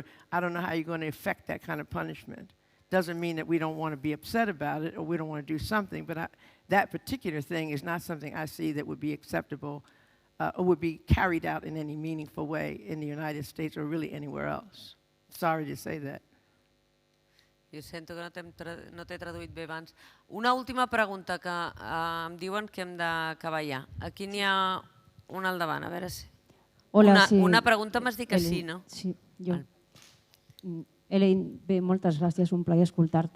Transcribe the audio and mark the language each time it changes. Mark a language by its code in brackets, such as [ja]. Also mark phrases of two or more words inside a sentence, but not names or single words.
[en] I don't know how you're going to effect that kind of punishment. Doesn't mean that we don't want to be upset about it or we don't want to do something, but that particular thing is not something I see that would be acceptable or would be carried out in any meaningful way in the United States or really anywhere else. Sorry to say that. [ca] Jo sento que no t'he traduït bé abans. Una última pregunta que em diuen que hem d'acabar ja. Aquí n'hi ha una al davant, a veure si... Hola, sí. Una pregunta m'has dit que sí, no? Sí, jo. Elaine, bé, moltes gràcies, un plaer escoltar-te.